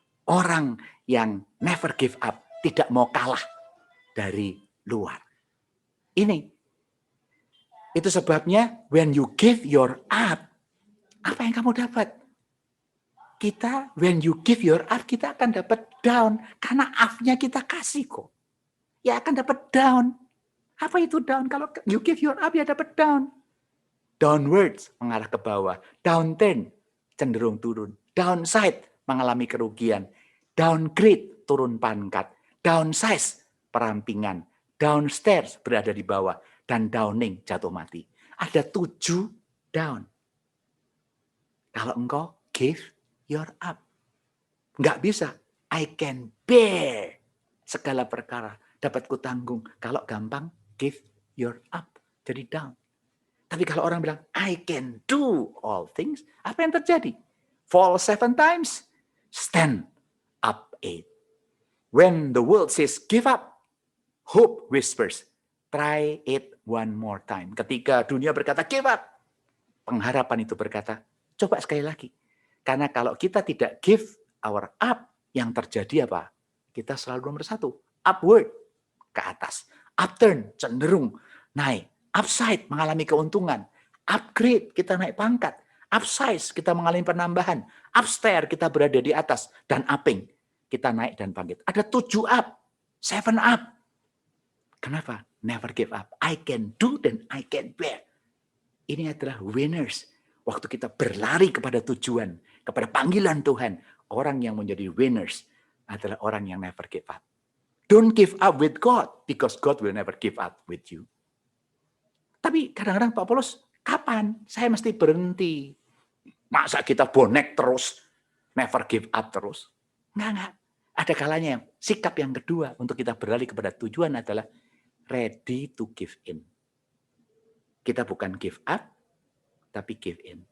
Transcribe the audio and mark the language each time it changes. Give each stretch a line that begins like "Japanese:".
Indonesian: Orang yang
English: never give up,
Indonesian: tidak mau kalah dari luar. Ini. Itu sebabnya
English: when you give your up,
Indonesian: apa yang kamu dapat? Kita,
English: when you give your up,
Indonesian: kita akan dapat down. Karena up-nya kita kasih kok. Ya akan dapat down. Apa itu down? Kalau
English: you give your up,
Indonesian: ya dapat
English: down.
Indonesian: Downwards, mengarah ke bawah. Downturn, cenderung turun. Downside, mengalami kerugian. Downgrade, turun pangkat. Downsize, perampingan. Downstairs, berada di bawah. Dan downing, jatuh mati. Ada 7 down. Kalau engkau
English: give your up.
Indonesian: Nggak bisa.
English: I can bear
Indonesian: segala perkara. Dapat kutanggung. Kalau gampang,
English: give your up.
Indonesian: Jadi down. Tapi kalau orang bilang,
English: I can do all things.
Indonesian: Apa yang terjadi?
English: Fall 7 times. Stand up 8. When the world says give up, hope whispers, try it one more time.
Indonesian: Ketika dunia berkata
English: give up,
Indonesian: pengharapan itu berkata, coba sekali lagi. Karena kalau kita tidak
English: give our up,
Indonesian: yang terjadi apa? Kita selalu nomor 1. Upward, ke atas. Upturn, cenderung naik. Upside, mengalami keuntungan. Upgrade, kita naik pangkat. Upsize, kita mengalami penambahan. Upstairs, kita berada di atas. Dan upping, kita naik dan bangkit. Ada
English: 7 up, 7 up.
Indonesian: Kenapa?
English: Never give up. I can do
Indonesian: dan
English: I can bear.
Indonesian: Ini adalah
English: winners.
Indonesian: Waktu kita berlari kepada tujuan, kepada panggilan Tuhan. Orang yang menjadi winners adalah orang yang
English: never give up. Don't give up with God, because God will never give up with you.
Indonesian: Tapi kadang-kadang Pak Paulus, kapan saya mesti berhenti? Masa kita bonek terus,
English: never give up
Indonesian: terus? Enggak. Ada kalanya yang sikap yang kedua untuk kita berlari kepada tujuan adalah
English: ready to give in.
Indonesian: Kita bukan
English: give up,
Indonesian: tapi
English: give in.